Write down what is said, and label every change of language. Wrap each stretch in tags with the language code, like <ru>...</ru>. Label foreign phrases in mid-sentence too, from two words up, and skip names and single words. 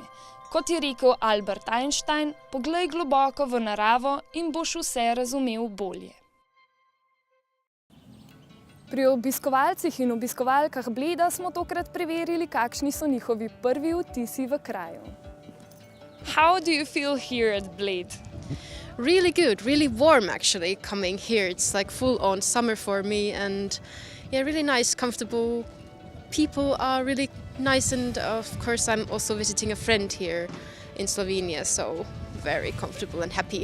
<sl>Kot je rekel Albert Einstein, poglej globoko v naravo in boš vse razumel bolje. Pri obiskovalcih in obiskovalkah Bleda smo tokrat preverili, kakšni so njihovi prvi vtisi v kraju.</sl> <en>How do you feel here at Bled? Really good, really warm actually coming here. It's like full on summer for me and yeah, really nice, comfortable. People are really nice and of course I'm also visiting a friend here in Slovenia, so very comfortable and happy.</en>